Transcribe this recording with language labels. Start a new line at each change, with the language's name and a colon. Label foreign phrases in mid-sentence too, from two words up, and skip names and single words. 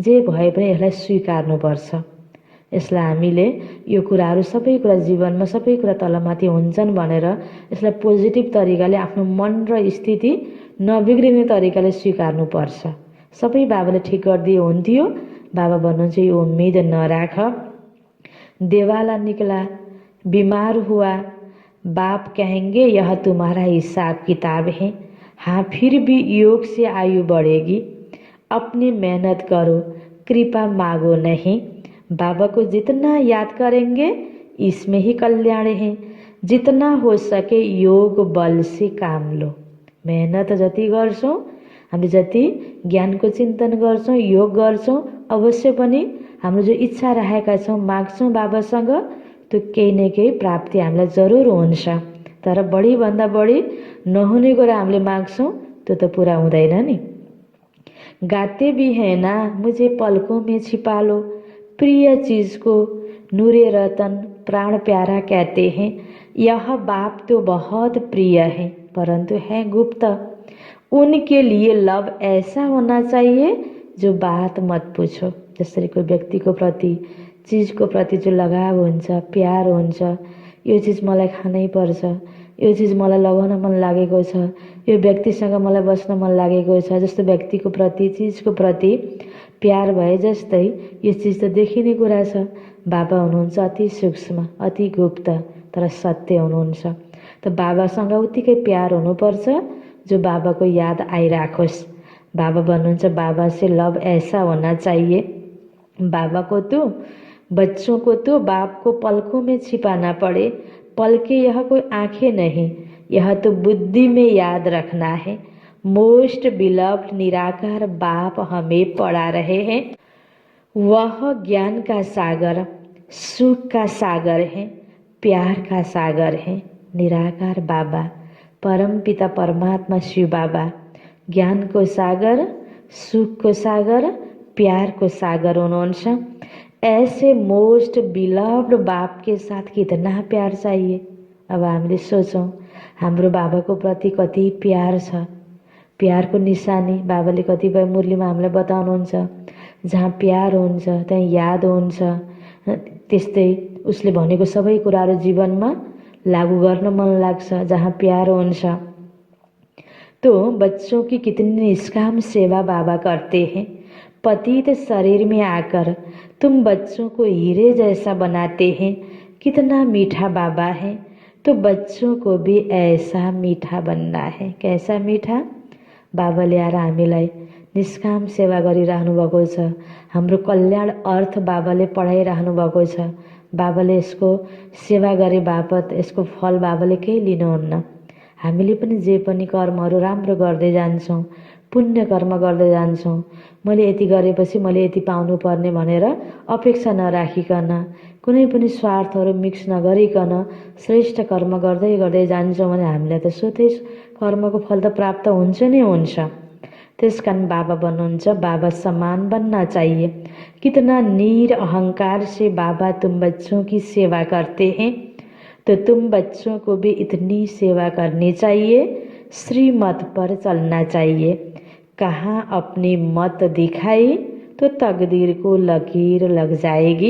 Nepali: जे भए पनि यसलाई स्वीकार्नुपर्छ। यसलाई हामीले यो कुराहरू सबै कुरा जीवनमा सबै कुरा तलमाथि हुन्छन् भनेर यसलाई पोजिटिभ तरिकाले आफ्नो मन र स्थिति नबिग्रिने तरिकाले स्वीकार्नुपर्छ। सबै बाबाले ठिक गरिदिए हुन्थ्यो, बाबा भन्नुहुन्छ यो उम्मीद नराख।
Hindi: देवाला निकला, बीमार हुआ, बाप कहेंगे यह तुम्हारा हिसाब किताब है। हाँ, फिर भी योग से आयु बढ़ेगी। अपनी मेहनत करो, कृपा मांगो नहीं। बाबा को जितना याद करेंगे इसमें ही कल्याण है। जितना हो सके योग बल से काम लो।
Nepali: मेहनत जति गर्छौँ, हामी जति ज्ञानको चिन्तन गर्छौँ, योग गर्छौँ, अवश्य पनि हाम्रो जो इच्छा राखेका छौँ माग्छौँ बाबासँग, त्यो केही न केही प्राप्ति हामीलाई जरुर हुन्छ। तर बढीभन्दा बढी नहुने कुरा हामीले माग्छौँ त्यो त पुरा हुँदैन नि।
Hindi: गाते भी है ना मुझे पलकों में छिपा लो, प्रिय चीज को नूरे रतन प्राण प्यारा कहते हैं। यह बाप तो बहुत प्रिय है परंतु है गुप्त। उनके लिए लव ऐसा होना चाहिए जो बात मत पूछो।
Nepali: जसरी कोही व्यक्तिको प्रति चिजको प्रति जो लगाव हुन्छ, प्यार हुन्छ, यो चिज मलाई खानै पर्छ, यो चिज मलाई लगाउन मन लागेको छ, यो व्यक्तिसँग मलाई बस्न मन लागेको छ, जस्तो व्यक्तिको प्रति चिजको प्रति प्यार भए जस्तै यो चिज त देखिने कुरा छ। बाबा हुनुहुन्छ अति सूक्ष्म, अति गुप्त तर सत्य हुनुहुन्छ। त बाबासँग उत्तिकै प्यार हुनुपर्छ जो बाबाको याद आइराखोस्। बाबा भन्नुहुन्छ
Hindi: बाबा से लव ऐसा होना चाहिए। बाबा को तो बच्चों को तो बाप को पलकों में छिपाना पड़े। पलके यह कोई आंखें नहीं, यह तो बुद्धि में याद रखना है।
English: most beloved
Hindi: निराकार बाप हमें पढ़ा रहे हैं। वह ज्ञान का सागर, सुख का सागर है, प्यार का सागर है।
Nepali: निराकार बाबा, परम पिता परमात्मा शिव बाबा ज्ञान को सागर, सुख को सागर, प्यार को सागर हुनुहुन्छ।
Hindi: ऐसे
English: most beloved
Hindi: बाप के साथ कितना प्यार चाहिए।
Nepali: अब हामीले सोचौँ हाम्रो बाबाको प्रति कति प्यार छ। प्यारको निशानी बाबाले कतिपय मुरलीमा हामीलाई बताउनुहुन्छ। जहाँ प्यार हुन्छ त्यहाँ याद हुन्छ। त्यस्तै उसले भनेको सबै कुराहरू जीवनमा लागू गर्न मन लाग्छ जहाँ प्यार हुन्छ।
Hindi: तो बच्चों की कितनी निष्काम सेवा बाबा करते हैं। पतित शरीर में आकर तुम बच्चों को हीरे जैसा बनाते हैं। कितना मीठा बाबा है। तो बच्चों को भी ऐसा मीठा बनना है। कैसा मीठा?
Nepali: बाबाले आएर हामीलाई निष्काम सेवा गरिरहनु भएको छ। हाम्रो कल्याण अर्थ बाबाले पढाइरहनु भएको छ। बाबाले यसको सेवा गरे बापत यसको फल बाबाले केही लिनुहुन्न। हामीले पनि जे पनि कर्महरू राम्रो गर्दै जान्छौँ, पुण्य कर्म गर्दै जान्छौँ। मैले यति गरेपछि मैले यति पाउनुपर्ने भनेर अपेक्षा नराखिकन, कुनै पनि स्वार्थहरू मिक्स नगरिकन श्रेष्ठ कर्म गर्दै गर्दै जान्छौँ भने हामीलाई त स्वतै कर्मको फल त प्राप्त हुन्छ नै हुन्छ। त्यसकारण बाबा भन्नुहुन्छ बाबा समान
Hindi: बनना चाहिए। कितना नीर अहंकार से बाबा तुम बच्चों की सेवा करते हैं, तो तुम बच्चों को भी इतनी सेवा करनी चाहिए। श्रीमत पर चलना चाहिए। कहाँ अपनी मत दिखाई तो तकदीर को लकीर लग जाएगी।